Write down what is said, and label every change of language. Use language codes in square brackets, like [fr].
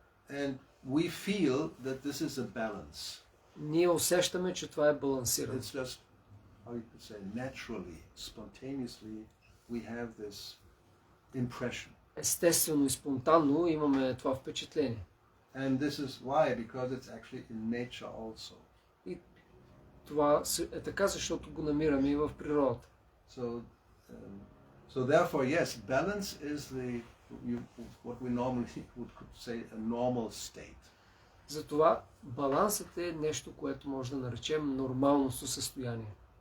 [en] And we feel that this is a balance. [bg] Ние усещаме, че това е балансирано. [en] It's just, how you could say, naturally, spontaneously, we have this impression. [bg] Естествено и спонтанно имаме това впечатление. [en] And this is why, because it's actually in nature also. [bg] И това е така, защото го намираме и в природата. [en] So therefore, yes, balance is what we normally could say a normal state. [bg] Затова балансът е нещо, което може да наречем нормално състояние.